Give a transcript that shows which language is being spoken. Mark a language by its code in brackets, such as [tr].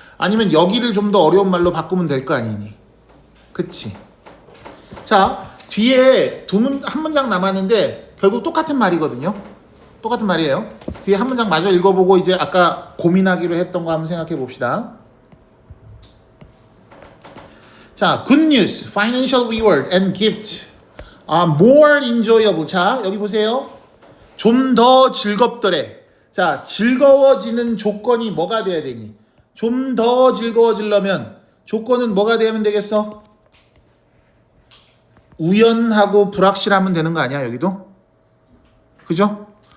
[ko] 아니면 여기를 좀 더 어려운 말로 바꾸면 될 거 아니니. 그치? 자, 뒤에 한 문장 남았는데 결국 똑같은 말이거든요. 똑같은 말이에요. 뒤에 한 문장 마저 읽어보고 이제 아까 고민하기로 했던 거 한번 생각해 봅시다. [en] 자, good news, financial reward and gift are more enjoyable. [ko] 자, 여기 보세요. 좀 더 즐겁더래. 자, 즐거워지는 조건이 뭐가 돼야 되니? 좀 더 즐거워지려면 조건은 뭐가 되면 되겠어? 우연하고 불확실하면 되는 거 아니야, 여기도? 그죠?